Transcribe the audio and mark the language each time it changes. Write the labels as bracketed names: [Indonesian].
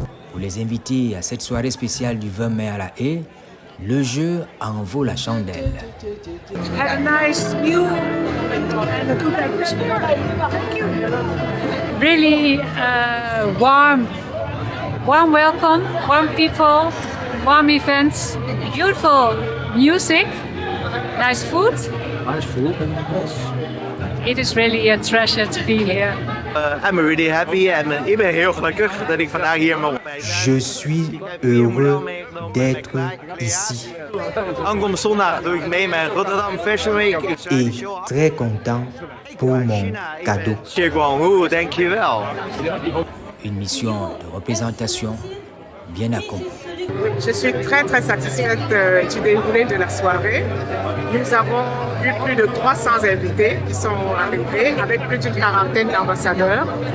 [French] Pour les invités à cette soirée spéciale du 20 mai à La Haye, le jeu en vaut la chandelle. [English] Have a nice view and a good atmosphere. Thank you. Really warm welcome, warm people, warm events, beautiful music, nice food. It is really a treasure to be here. I'm really happy [Dutch] en ik ben heel gelukkig dat ik vandaag hier mag zijn. [French] Je suis heureux d'être ici [Dutch] Aankomende zondag doe ik mee met Rotterdam Fashion Week. [French] et très content pour mon cadeau. 谢广户 [Dutch] dankjewel. [French] Une mission de représentation bien accomplie. Je suis très satisfaite du déroulé de la soirée. Nous avons eu plus de 300 invités qui sont arrivés avec plus d'une quarantaine d'ambassadeurs.